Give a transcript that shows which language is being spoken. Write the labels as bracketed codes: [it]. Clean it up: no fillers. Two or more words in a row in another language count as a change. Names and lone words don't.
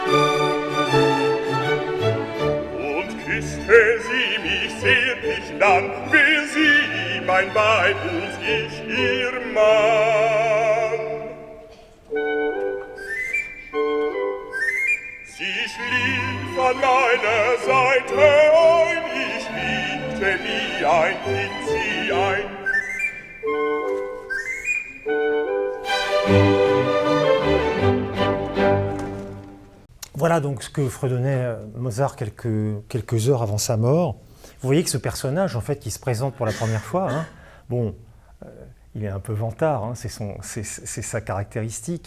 [de] Küsste sie mich zärtlich an, wär sie mein Weib und ich ihr Mann. Sie schlief an meiner Seite ein, ich wiegte wie ein Kind sie ein. [fr] Voilà donc ce que fredonnait Mozart quelques heures avant sa mort. Vous voyez que ce personnage, en fait, qui se présente pour la première fois, il est un peu vantard, c'est sa caractéristique.